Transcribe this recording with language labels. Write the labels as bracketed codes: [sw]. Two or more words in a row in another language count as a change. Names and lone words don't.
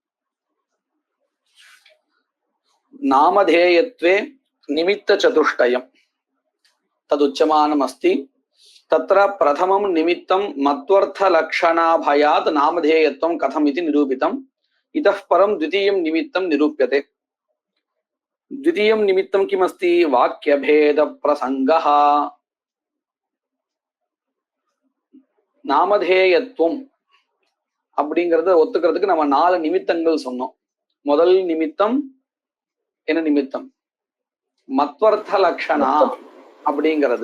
[sa] नामधेयत्वे निमित्तचतुष्टयम् तदुच्यमानमस्ति. तत्र प्रथमं निमित्तं मत्वर्थलक्षणाभयात् नामधेयत्वं कथम् इति निरूपितम्. इतः परं द्वितीयं निमित्तं निरूप्यते. द्वितीयं निमित्तं किमस्ति? वाक्यभेदप्रसङ्गः. [ta] நாமதேயத்துவம் அப்படிங்கறத ஒத்துக்கிறதுக்கு நம்ம 4 நிமித்தங்கள் சொன்னோம். முதல் நிமித்தம் என்ன நிமித்தம்? [sa] मत्वर्थ लक्षणा [ta] அப்படிங்கிறது.